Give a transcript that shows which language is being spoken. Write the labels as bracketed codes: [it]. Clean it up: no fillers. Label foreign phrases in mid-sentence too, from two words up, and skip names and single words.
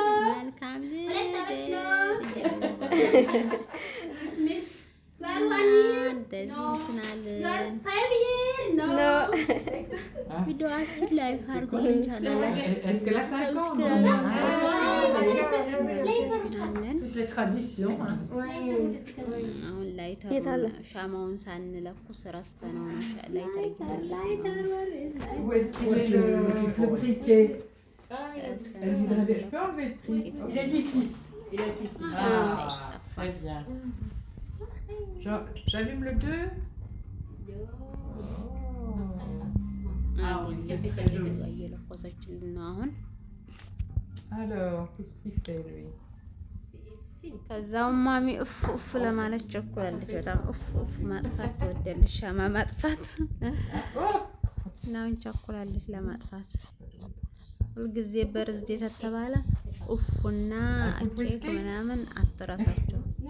[am] መልካም ቪዲዮአችን ላይ አድርጉልን። አሁን ላይ ሻማውን ሳንለኩስ ረስተነው ነው ላይ [fr] J'allume le 2. Alors, qu'est-ce qu'il fait lui? [am] ከዛው ማሚ እፍ ለማለት ቸኩላለች። በጣም እፍ ማጥፋት ትወዳለች። ሻማ ማጥፋት ናውን ቸኩላለች ለማጥፋት። ሁልጊዜ በርዝዴ ተተባለ እፍና ኬክ ምናምን አትረሳቸው።